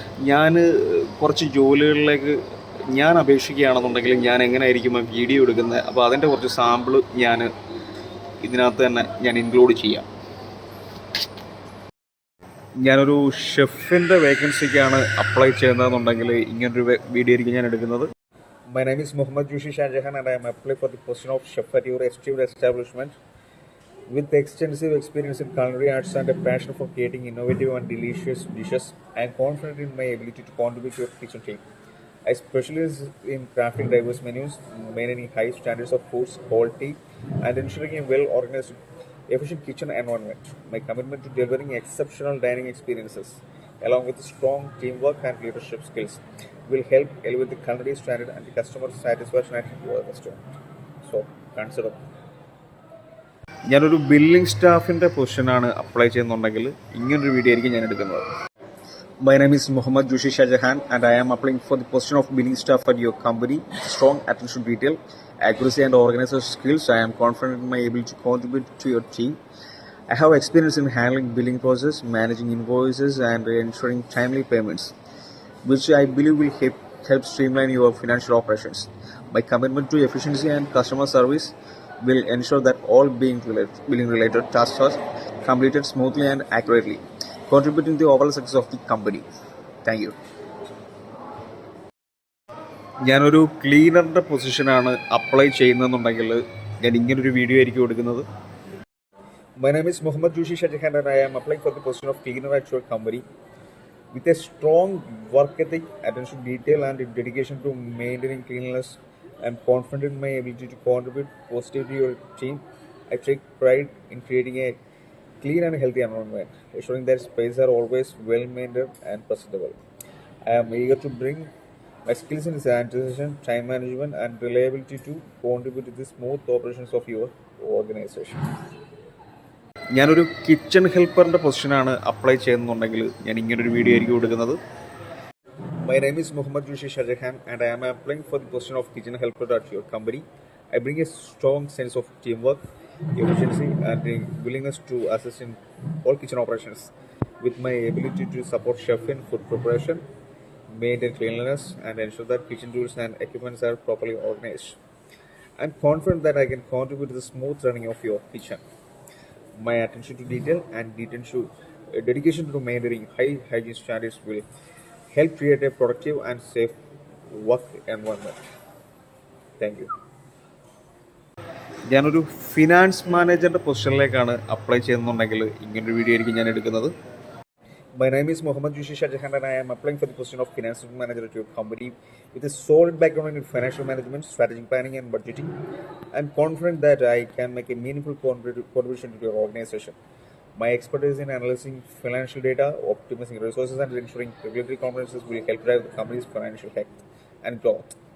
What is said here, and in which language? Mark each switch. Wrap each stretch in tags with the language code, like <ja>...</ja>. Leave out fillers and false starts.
<ml>ഞാൻ കുറച്ച് ജോലികളിലേക്ക് ഞാൻ അപേക്ഷിക്കുകയാണെന്നുണ്ടെങ്കിൽ ഞാൻ എങ്ങനെയായിരിക്കും വീഡിയോ എടുക്കുന്നത്, അപ്പോൾ അതിൻ്റെ കുറച്ച് സാമ്പിൾ ഞാൻ ഇതിനകത്ത് തന്നെ ഞാൻ ഇൻക്ലൂഡ് ചെയ്യാം. ഞാനൊരു ഷെഫിൻ്റെ വേക്കൻസിക്കാണ് അപ്ലൈ ചെയ്യുന്നതെന്നുണ്ടെങ്കിൽ ഇങ്ങനൊരു വീഡിയോ ആയിരിക്കും ഞാൻ എടുക്കുന്നത്.</ml> <en>My name is Mohammad Jushi Shahjahan and I am applying for the position of chef at your esteemed establishment. With extensive experience in culinary arts and a passion for creating innovative and delicious dishes, I am confident in my ability to contribute to your kitchen team. I specialize in crafting diverse menus, maintaining high standards of food quality, and ensuring a well-organized, efficient kitchen environment. My commitment to delivering exceptional dining experiences, along with strong teamwork and leadership skills, will help elevate the culinary standard and the customer satisfaction at your restaurant. So, consider.</en> <ml>ഞാനൊരു billing സ്റ്റാഫിൻ്റെ പൊസിഷനാണ് apply ചെയ്യുന്നുണ്ടെങ്കിൽ ഇങ്ങനൊരു video ആയിരിക്കും ഞാൻ എടുക്കുന്നത്.</ml> <en>My name is Mohammad Jushi Shahjahan and I am applying for the position of billing staff at your company. Strong attention to detail, accuracy and organization skills. I am confident in my ability to contribute to your team. I have experience in handling billing process, managing invoices and ensuring timely payments, which I believe will help streamline your financial operations. My commitment to efficiency and customer service will ensure that all billing related tasks are completed smoothly and accurately, contributing to the overall success of the company. Thank you.</en> <ml>ഞാനൊരു ക്ലീനറിൻ്റെ പൊസിഷനാണ് apply ചെയ്യുന്നതെന്നുണ്ടെങ്കിൽ ഞാൻ ഇങ്ങനൊരു video ആയിരിക്കും എടുക്കുന്നത്.</ml> <en>My name is Mohammad Jushi Shahjahan and I am applying for the position of cleaner at your company. With a strong work ethic, attention to detail, and dedication to maintaining cleanliness, I'm confident in my ability to contribute positively to your team. I take pride in creating a clean and healthy environment, ensuring that spaces are always well maintained and presentable. I am eager to bring my skills in sanitization, time management, and reliability to contribute to the smooth operations of your organization.</en> <ml>ഞാനൊരു kitchen ഹെൽപ്പറിൻ്റെ പൊസിഷനാണ് apply ചെയ്യുന്നുണ്ടെങ്കിൽ ഞാൻ ഇങ്ങനൊരു video ആയിരിക്കും കൊടുക്കുന്നത്.</ml> <en>My name is Muhammad Rishi Shahjahan and I am applying for the position of kitchen helper at your company. I bring a strong sense of teamwork, efficiency and a willingness to assist in all kitchen operations. With my ability to support chef in food preparation, maintain cleanliness and ensure that kitchen tools and equipments are properly organized, I'm confident that I can contribute to the smooth running of your kitchen. My attention to detail and dedication to maintaining high hygiene standards will help create a productive and safe work environment. Thank you.</en> <ml>ഞാനൊരു finance മാനേജറിൻ്റെ പൊസിഷനിലേക്കാണ് apply ചെയ്യുന്നുണ്ടെങ്കിൽ ഇങ്ങനൊരു video ആയിരിക്കും ഞാൻ എടുക്കുന്നത്.</ml> <en>My name is Muhammad Rishi Shahjahan and I am applying for the position of finance manager at your company with a solid background in financial management, strategic planning and budgeting. I am confident that I can make a meaningful contribution to your organization. My expertise in analyzing financial data, optimizing resources and ensuring regulatory compliances will help drive the company's financial health and growth.</en>